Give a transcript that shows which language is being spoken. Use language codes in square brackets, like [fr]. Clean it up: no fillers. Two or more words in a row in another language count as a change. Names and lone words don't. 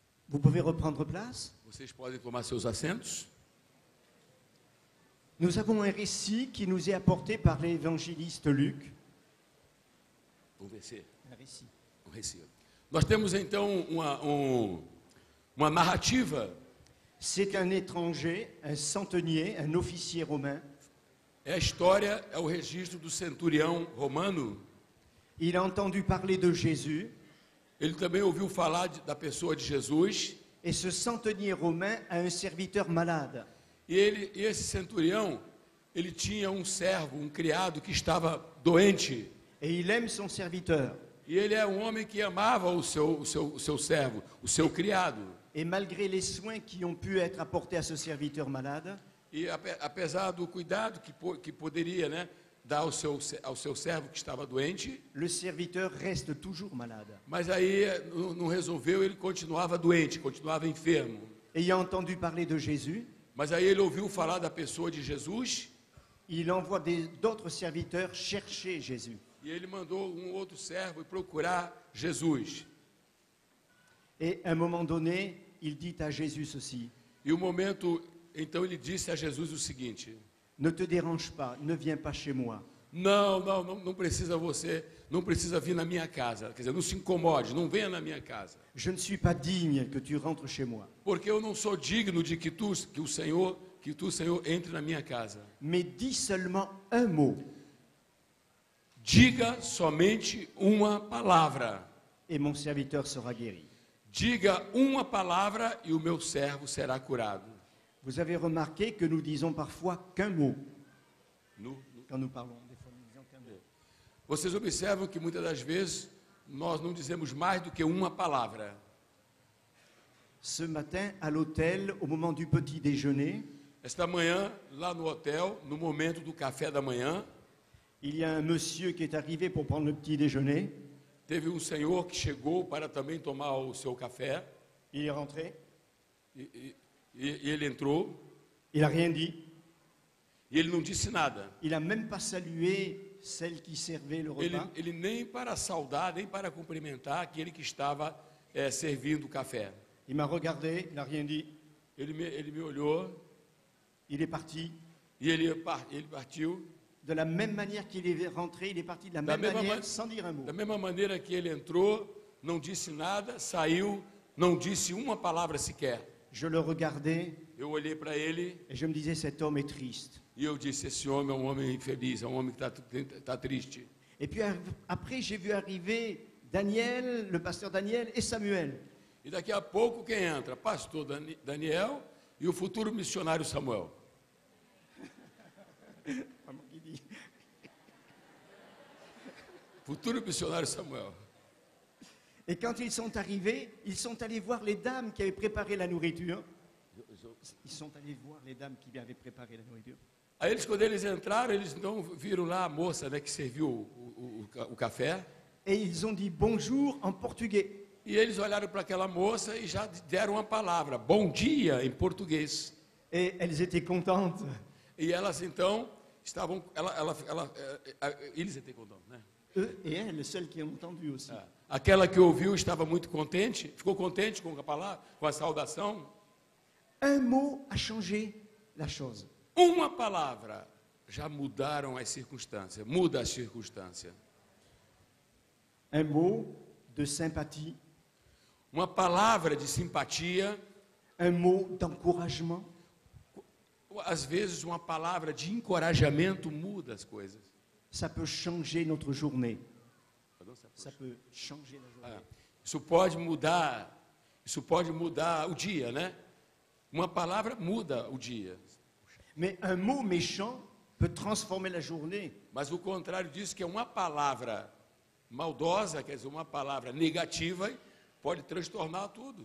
[fr] Vous pouvez reprendre place. [pt] Vocês podem tomar seus assentos. [fr] Nous avons un récit qui nous est apporté par l'évangéliste Luc. [pt] Vamos vencer. [fr] Un récit. [pt] Nós temos então uma narrativa. [fr] C'est un étranger, un centenier, un officier romain. [pt] É a história, é o registro do centurião romano. [fr] Il a entendu parler de Jésus. [pt] Ele também ouviu falar da pessoa de Jesus. [fr] Et ce centenier romain a un serviteur malade. [pt] E esse centurião, ele tinha um servo, um criado que estava doente. [fr] Et il aime son serviteur. [pt] E ele é um homem que amava o seu servo, o seu criado. [fr] Et malgré les soins qui ont pu être apportés à ce serviteur malade, [pt] E apesar do cuidado que poderia, né, dar ao seu servo que estava doente, [fr] le serviteur reste toujours malade. [pt] mas aí não resolveu, ele continuava doente, continuava enfermo. [fr] Ayant entendu parler de Jésus, [pt] Mas aí ele ouviu falar da pessoa de Jesus [fr] il envoie d'autres serviteurs chercher Jésus. [pt] e ele mandou um outro servo procurar Jesus. [fr] Et à un moment donné, il dit à Jésus ceci: [pt] E o momento, então ele disse a Jesus o seguinte: [fr] ne te dérange pas, ne viens pas chez moi. [pt] Não precisa não precisa vir na minha casa. Quer dizer, não se incomode, não venha na minha casa. [fr] Je ne suis pas digne que tu rentres chez moi. [pt] Porque eu não sou digno de que tu, Senhor, entre na minha casa. [fr] Mais dis seulement un mot, [pt] Diga somente uma palavra. [fr] et mon serviteur sera guéri. [pt] Diga uma palavra e o meu servo será curado. [fr] Vous avez remarqué que nous disons parfois qu'un mot [pt] No- [fr] quand nous parlons. Des fois, nous disons qu'un mot. [pt] Vocês observam que muitas das vezes nós não dizemos mais do que uma palavra. [fr] Ce matin, à l'hôtel, au moment du petit déjeuner, [pt] Esta manhã, lá no hotel, no momento do café da manhã, [fr] il y a un monsieur qui est arrivé pour prendre le petit déjeuner. [pt] teve um senhor que chegou para também tomar o seu café. [fr] Il est rentré, [pt] E ele entrou [fr] il n'a rien dit. [pt] e ele não disse nada. [fr] Il n'a même pas salué celle qui servait le repas. [pt] Ele nem para saudar, nem para cumprimentar aquele que estava servindo o café. [fr] Il m'a regardé, il n'a rien dit. [pt] Ele me olhou [fr] Il est parti. [pt] e ele partiu. [fr] De la même manière qu'il est rentré, il est parti de la [pt] Da [fr] même [pt] mesma [fr] manière, ma- sans dire un mot. [pt] Da mesma maneira que ele entrou, não disse nada, saiu, não disse uma palavra sequer. [fr] Je le regardais [pt] Eu olhei para ele [fr] et je me disais, cet homme est triste. [pt] e eu disse: esse homem é um homem infeliz, é um homem que está triste. [fr] Et puis après, j'ai vu arriver Daniel, le pasteur Daniel et Samuel. [pt] E daqui a pouco quem entra? Pastor Daniel e o futuro missionário Samuel. Futuro missionário Samuel. [fr] Et quand ils sont arrivés, ils sont allés voir les dames qui avaient préparé la nourriture. Ils sont allés voir les dames qui avaient préparé la nourriture. [pt] Aí quando eles entraram, eles então viram lá a moça, né, que serviu o café. [fr] Et ils ont dit bonjour en portugais. [pt] E eles olharam para aquela moça e já deram uma palavra, bom dia, em português. [fr] Et elles étaient contentes. [pt] E elas então estavam, eles [fr] étaient contentes, [pt] né? [fr] Eux et elles, celles qui ont entendu aussi. [pt] Aquela que ouviu estava muito contente, ficou contente com a palavra, com a saudação. [fr] Un mot a changé la chose. [pt] Uma palavra já mudaram as circunstâncias, muda as circunstâncias. [fr] Un mot de sympathie, [pt] Uma palavra de simpatia, [fr] un mot d'encouragement, [pt] às vezes uma palavra de encorajamento muda as coisas. [fr] ça peut changer notre journée. Ça peut changer la journée. [pt] Isso pode mudar o dia, né? Uma palavra muda o dia. [fr] Mais un mot méchant peut transformer la journée. [pt] Mas o contrário disso, que é uma palavra maldosa, quer dizer, uma palavra negativa, pode transtornar tudo.